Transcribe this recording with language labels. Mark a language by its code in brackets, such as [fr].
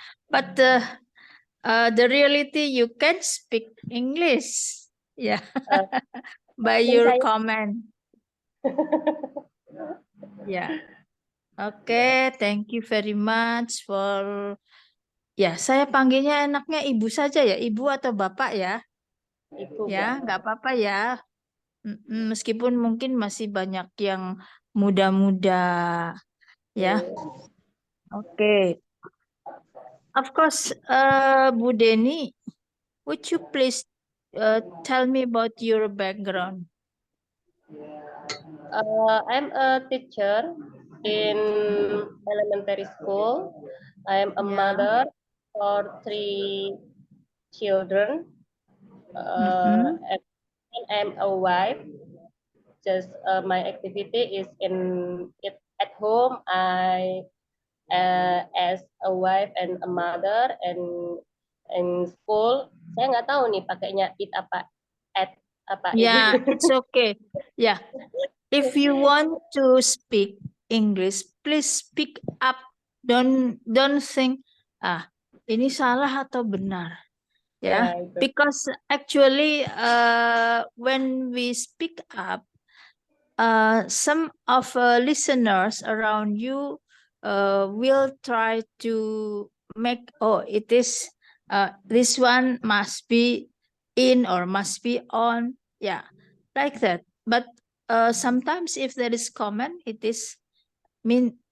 [en] But the reality, you can speak English, yeah, by your comment. Yeah. Okay, thank you very much for. [id] Ya, saya panggilnya enaknya ibu saja ya, ibu atau bapak ya. Ibu, Ya, nggak apa-apa ya. Meskipun mungkin masih banyak yang muda-muda, ya. Oke. [en] Of course, Bu Deni, would you please tell me about your background? I'm a teacher in elementary school. I'm a mother for 3 children. And I'm a wife. Just my activity is at home. I as a wife and a mother and in school. [id] Saya nggak tahu nih pakainya it apa at apa [en] Yeah, it. it's okay. Yeah, if you want to speak English, please speak up. Don't think [id] ini salah atau benar. [en] Yeah, because actually when we speak up, some of listeners around you will try to make, oh, it is this one must be in or must be on, yeah, like that. But sometimes if there is comment, it is mean